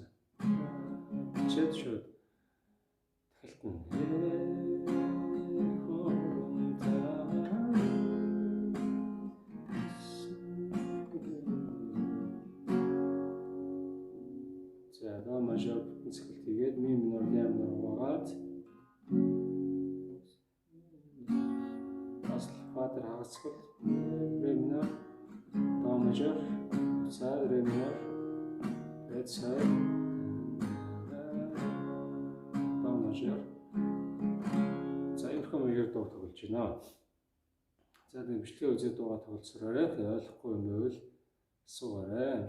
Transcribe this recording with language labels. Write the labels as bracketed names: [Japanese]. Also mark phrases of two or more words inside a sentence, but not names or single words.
[Mongolian] Чэд шууд за до мажор бүтэн цогцолт хийгээд ми минор ля минор хаваад бас фа дээр хагас цогцолт ре минор до мажор цаа ре минор тэгээд цаа до мажор. За энэ хөө маягаар дуу тоглож байна. За тэгээд бичлэгээ үзээд дуугаа тоглолцоорой. Тэгээд ойлгохгүй юм байвал асуугаарай.